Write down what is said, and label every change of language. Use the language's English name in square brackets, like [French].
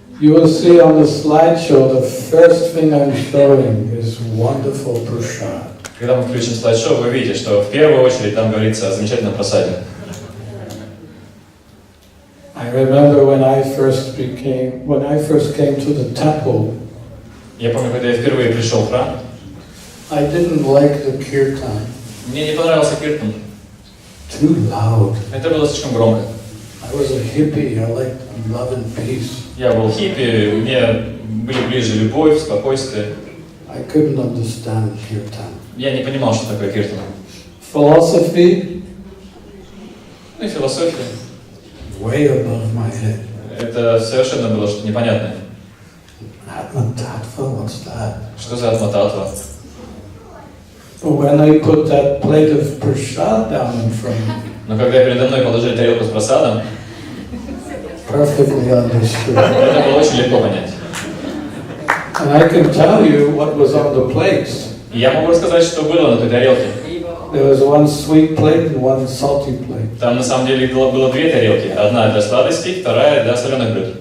[English] You will see on the slideshow, the first thing I'm showing is wonderful prasad. [Russian] Когда мы включим слайд-шоу, вы видите, что в первую очередь там говорится о замечательном просаде. [English] I remember when I first came to the temple, [Russian] Я помню, когда я впервые пришел в храм, [English] I didn't like the kirtan. [Russian] мне не понравился киртан. [English] Too loud. [Russian] Это было слишком громко. [English] I was a hippie. I liked love and peace. [Russian] Я был хиппи, мне были ближе любовь, спокойствие. [English] I couldn't understand kirtan. [Russian] Я не понимал, что такое киртан. [English] Philosophy, [Russian] Ну и философия. [English] way above my head. [Russian] Это совершенно было что-то непонятное. [English] Atma-tattva, what's that? [Russian] Что за атма-татва? [English] But when they put that plate of prasad down in front of me, [Russian] Но когда передо мной положили тарелку с просадом, [English] perfectly understood. [Russian] это было очень легко понять. [English] And I can tell you what was on the plates. [Russian] И я могу рассказать, что было на той тарелке. [English] There was one sweet plate and one salty plate. [Russian] Там на самом деле было две тарелки. Одна для сладостей, вторая для соленых блюд.